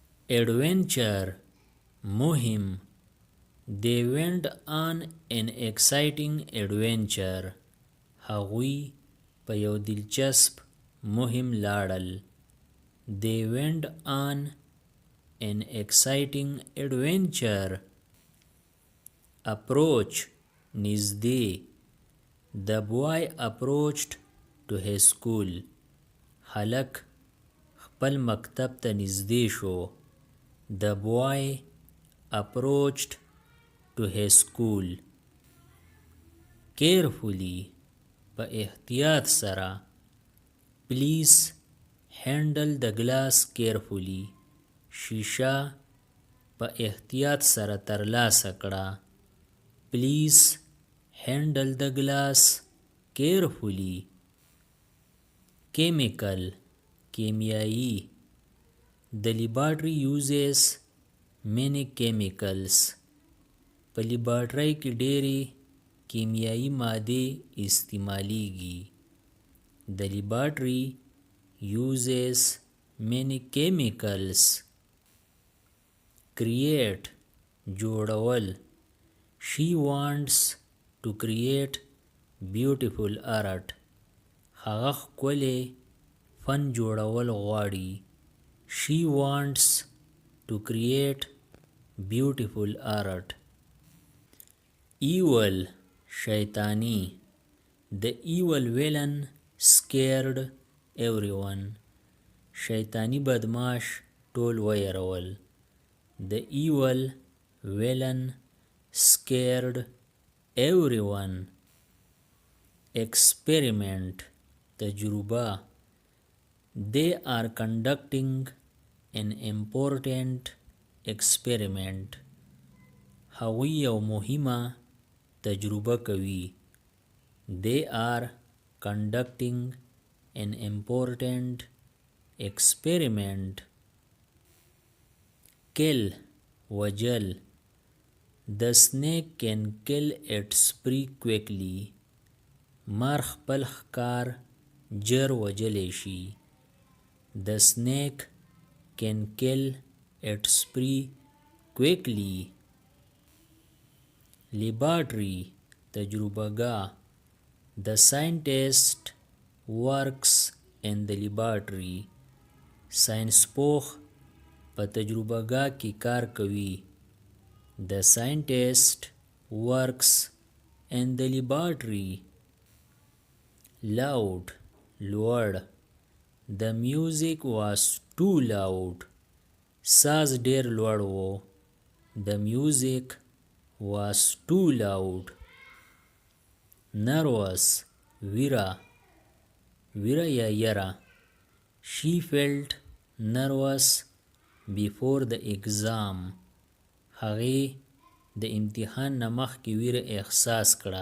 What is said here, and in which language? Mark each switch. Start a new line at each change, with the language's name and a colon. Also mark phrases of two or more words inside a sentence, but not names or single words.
Pashto: adventure مهم.
English: They went on an exciting adventure.
Pashto: هغوی په یو دلچسپ مهم لاړل.
English: They went on an exciting adventure.
Pashto: Approach نزدې.
English: The boy approached to his school.
Pashto: هلک خپل مکتب ته نزدې شو.
English: The boy approached to his school.
Pashto: Carefully په احتیاط سره.
English: Please handle the glass carefully.
Pashto: شیشه په احتیاط سره ترلاسه کړه.
English: Please handle the glass carefully.
Pashto: Chemical کیمیایی.
English: The laboratory uses many chemicals.
Pashto: په لیبارټرۍ کې ډېرې کیمیایی مادې استعمالیږي.
English: The laboratory uses many chemicals.
Pashto: Create جوړول.
English: She wants to create beautiful art.
Pashto: هغه ښکلی فن جوړول غواړي.
English: She wants to create beautiful art.
Pashto: Evil شیطانی.
English: The evil villain scared everyone.
Pashto: شیطانی بدماش ټول ویرول.
English: The evil villain scared everyone.
Pashto: Experiment تجربه.
English: They are conducting an important experiment.
Pashto: هغوی یو مهمه تجربه کوي.
English: They are conducting an important experiment.
Pashto: Kill وجل.
English: The snake can kill its prey quickly.
Pashto: مار خپل ښکار جر وجلی شي.
English: The snake can kill its prey quickly.
Pashto: Laboratory تجربه‌گاه.
English: The scientist works in the laboratory.
Pashto: ساینسپوه په تجربه‌گاه کې کار کوي.
English: The scientist works in the laboratory. Loud لوړ. The music was too loud.
Pashto: ساز ډیر لوړ و.
English: The music was too loud.
Pashto: Nervous ویره. ویره یا یره.
English: She felt nervous before the exam.
Pashto: هغې د امتحان نه مخکې ویره احساس کړه.